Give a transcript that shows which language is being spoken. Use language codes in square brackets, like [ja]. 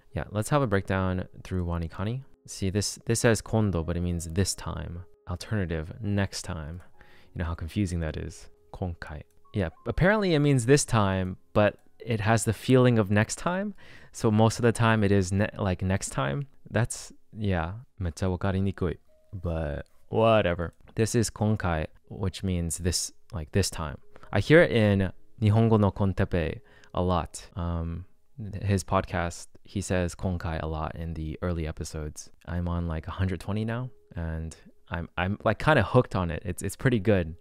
[en] Yeah, let's have a breakdown through Wanikani. See, this says kondo, but it means this time. Alternative, next time. You know how confusing that is. Konkai. Yeah, apparently it means this time, but it has the feeling of next time. So most of the time it is like next time. That's, yeah, [ja] めっちゃわかりにくい. [en] But whatever. This is konkai, which means this, like this time. I hear it in Nihongo no Kontepe a lot. His podcast, he says konkai a lot in the early episodes. I'm on like 120 now, and I'm like kind of hooked on it. It's pretty good.